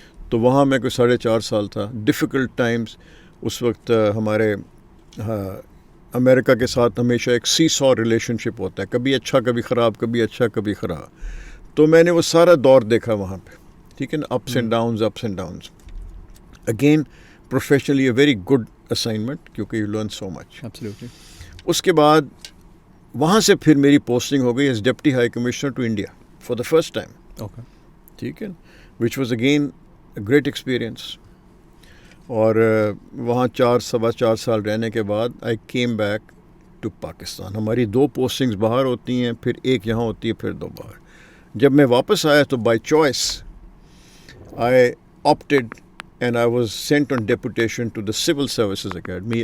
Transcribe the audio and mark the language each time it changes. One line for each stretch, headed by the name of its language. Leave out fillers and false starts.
Urdu: تو وہاں میں کوئی 4.5 سال تھا.
English: difficult times
Urdu: اس وقت. ہمارے امریکہ کے ساتھ ہمیشہ ایک
English: seesaw relationship
Urdu: ہوتا ہے, کبھی اچھا کبھی خراب, کبھی اچھا کبھی خراب. تو میں نے وہ سارا دور دیکھا وہاں پہ, ٹھیک ہے نا,
English: Ups and downs. Again professionally a very good assignment,
Urdu: کیونکہ
English: You learn so much. Absolutely.
Urdu: اس کے بعد وہاں سے پھر میری پوسٹنگ ہو گئی
English: As deputy high commissioner to India for the first time. Okay,
Urdu: ٹھیک ہے,
English: Which was again a great experience.
Urdu: اور وہاں 4 سال رہنے کے بعد
English: I came back to Pakistan.
Urdu: ہماری 2 پوسٹنگز باہر ہوتی ہیں, پھر ایک یہاں ہوتی ہے, پھر 2 باہر. جب میں واپس آیا تو
English: By choice I opted and I was sent on deputation to the civil services academy.